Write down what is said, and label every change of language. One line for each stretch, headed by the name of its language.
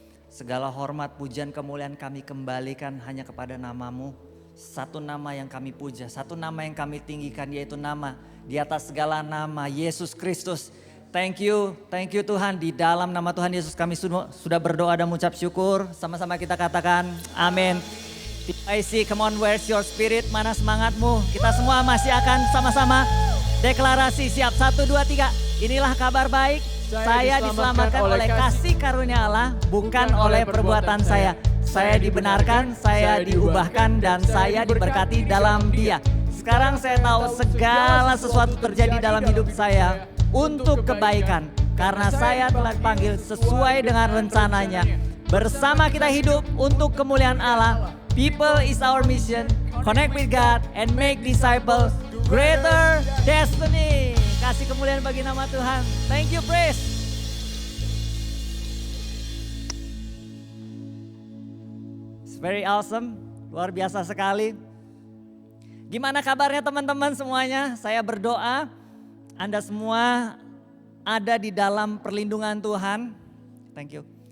Indonesian: Segala hormat, pujian, kemuliaan kami kembalikan hanya kepada nama-Mu. Satu nama yang kami puja, satu nama yang kami tinggikan, yaitu nama di atas segala nama, Yesus Kristus.
English: Thank you
Indonesian: Tuhan, di dalam nama Tuhan Yesus kami sudah berdoa dan mengucap syukur. Sama-sama kita katakan amin.
English: TYC, come on, where's your spirit?
Indonesian: Mana semangatmu? Kita semua masih akan sama-sama deklarasi, siap, 1, 2, 3. Inilah kabar baik, saya diselamatkan oleh kasih karunia Allah, bukan oleh perbuatan saya. Saya dibenarkan, saya diubahkan, dan saya diberkati dalam Dia. Sekarang saya tahu segala sesuatu terjadi dalam hidup saya untuk kebaikan. Karena saya telah dipanggil sesuai dengan rencananya. Bersama kita hidup untuk kemuliaan Allah.
English: People is our mission. Connect with God and make disciples. Greater destiny.
Indonesian: Kasih kemuliaan bagi nama Tuhan.
English: Thank you, praise. Very awesome,
Indonesian: luar biasa sekali. Gimana kabarnya teman-teman semuanya? Saya berdoa Anda semua ada di dalam perlindungan Tuhan.
English: Thank you.